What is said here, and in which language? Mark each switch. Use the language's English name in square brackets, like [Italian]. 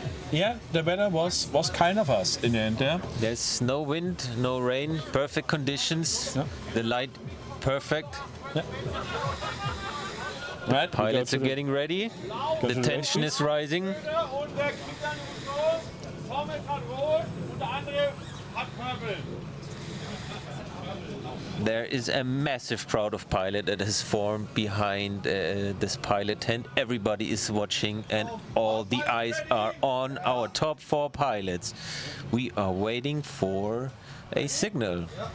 [English] Yeah, the weather was kind of us in the end there. There's no wind, no rain, perfect conditions. Yeah. The light perfect. Right, Pilots are getting ready. The to the tension race, is rising. [German] Und der kriegt dann los. Thomas hat rot und der andere hat purple. [English] There is a massive crowd of pilot that has formed behind this pilot tent. Everybody is watching and all the eyes are on our top 4 pilots. We are waiting for a signal.